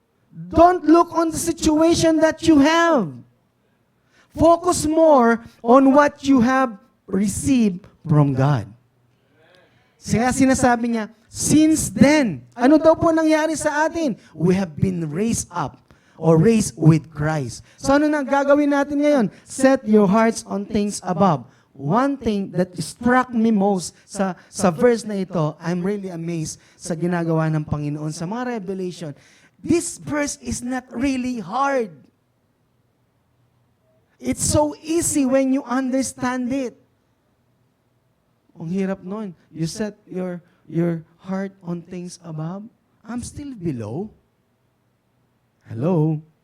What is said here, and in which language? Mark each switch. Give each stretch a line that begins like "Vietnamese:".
English: Don't look on the situation that you have. Focus more on what you have received from God.
Filipino: Kaya sinasabi niya,
English: since then,
Filipino: ano daw po nangyari sa atin?
English: We have been raised up or raised with Christ.
Filipino: So ano na gagawin natin ngayon?
English: Set your hearts on things above. One thing that struck me most
Filipino: sa verse na ito,
English: I'm really amazed
Filipino: sa ginagawa ng Panginoon sa mga revelation.
English: This verse is not really hard. It's so easy when you understand it.
Filipino: Ang hirap nun.
English: You set your heart on things above. I'm still below. Hello?